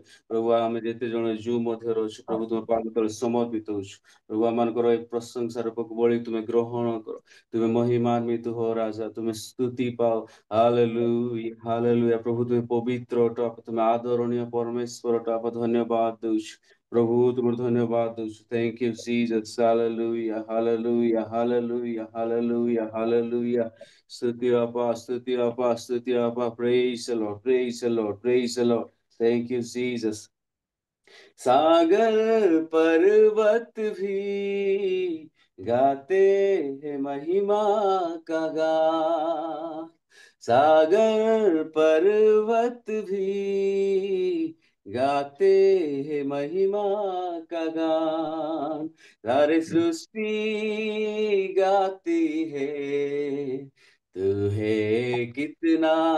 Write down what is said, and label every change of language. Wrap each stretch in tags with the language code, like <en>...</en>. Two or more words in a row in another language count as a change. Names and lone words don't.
<or>ପ୍ରଭୁ ଆମେ ଯେତେ ଜଣ ଜୁ ମଧ୍ୟରେ ଅଛୁ ପ୍ରଭୁ ତୁମ ପାଦ ତଳେ ସମର୍ପିତ ହଉଛୁ, ପ୍ରଭୁ ଆମମାନଙ୍କର ଏ ପ୍ରଶଂସା ରୂପକୁ ବଳି ତୁମେ ଗ୍ରହଣ କର, ତୁମେ ମହିମାନ୍ବିତ ହୋ ରାଜା, ତୁମେ ସ୍ତୁତି ପାଅ, ହାଲେଲୁୟା ହାଲେଲୁୟା। ପ୍ରଭୁ ତୁମେ ପବିତ୍ର ଅଟ, ତୁମେ ଆଦରଣୀୟ ପରମେଶ୍ୱର ଅଟ, ଆପା ଧନ୍ୟବାଦ ଦଉଛୁ ପ୍ରଭୁ, ତୁମର ଧନ୍ୟବାଦ ଦଉଛୁ,</or> <en>Thank you Jesus,</en> <or>ହାଲେଲୁୟା ହାଲେଲୁୟା ହାଲେଲୁୟା ହାଲେଲୁୟା ହାଲେଲୁୟା।</or> <en>Stuti Abba, Stuti Abba, Stuti Abba, praise the Lord, praise the Lord, praise the Lord. Thank you, Jesus.</en> <hi>सागर पर्वत भी गाते हैं महिमा का गान, सागर पर्वत भी गाते हैं महिमा का गान, सारी सृष्टि गाती है तू है कितना</hi>